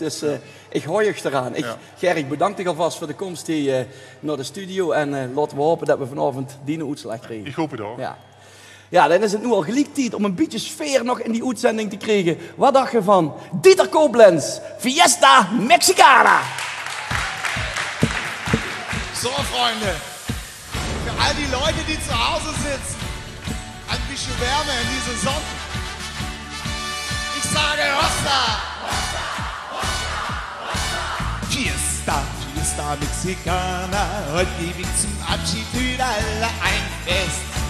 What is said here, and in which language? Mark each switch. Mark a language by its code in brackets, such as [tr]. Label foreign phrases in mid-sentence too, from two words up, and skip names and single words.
[nl] Dus ik hoor je eraan. Ger, ik bedank je alvast voor de komst hier naar de studio. En laten we hopen dat we vanavond die uitslag krijgen. Ik hoop het ook. Ja, dan is het nu al gelijk tijd om een beetje sfeer nog in die uitzending te krijgen. Wat dacht je van Dieter Koblenz, Fiesta Mexicana? [de] So, Freunde, für all die Leute, die zu Hause sitzen, ein bisschen Wärme in diese Sonne. Ich sage Hosta! Fiesta, Fiesta Mexicana, heute gebe ich zum Abschied für alle ein Fest.